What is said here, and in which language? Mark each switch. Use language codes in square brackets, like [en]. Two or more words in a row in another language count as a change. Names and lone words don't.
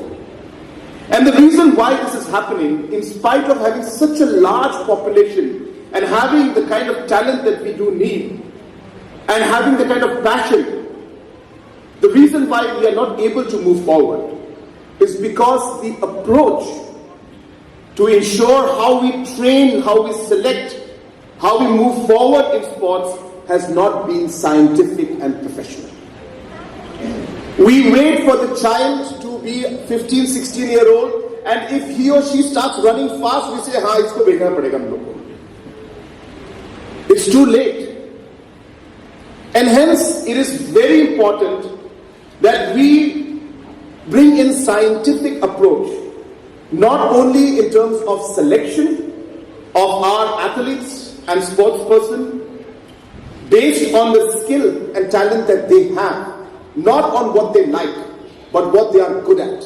[en] And the reason why this is happening, in spite of having such a large population and having the kind of talent that we do need, and having the kind of passion, the reason why we are not able to move forward is because the approach to ensure how we train, how we select, how we move forward in sports has not been scientific and professional. We wait for the child to be 15, 16-year-old, and if he or she starts running fast, we say, [hi] "हा, इसको देखना पड़ेगा हम लोग को." [en] It's too late. And hence, it is very important that we bring in scientific approach, not only in terms of selection of our athletes and sportsperson, based on the skill and talent that they have, not on what they like, but what they are good at.